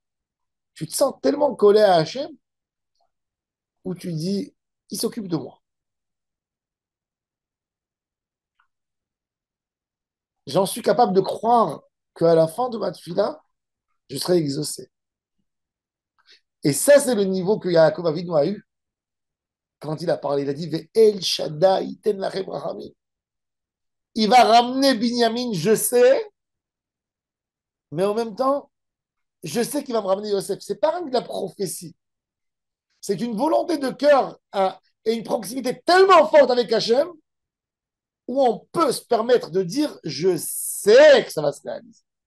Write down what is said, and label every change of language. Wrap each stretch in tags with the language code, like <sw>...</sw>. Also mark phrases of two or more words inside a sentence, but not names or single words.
<fr>Tu te sens tellement collé à Hachem où tu dis, il s'occupe de moi. J'en suis capable de croire qu'à la fin de ma tefila, je serai exaucé. Et ça, c'est le niveau que Yaakov Avinu a eu quand il a parlé. Il a dit,</fr> <he>אל שדי תן לכם רחמים.</he> <fr>Il va ramener Binyamin, je sais, mais en même temps, je sais qu'il va me ramener Yosef. C'est pas rien de la prophétie. C'est une volonté de cœur et une proximité tellement forte avec Hachem où on peut se permettre de dire je sais que ça va se réaliser.</fr>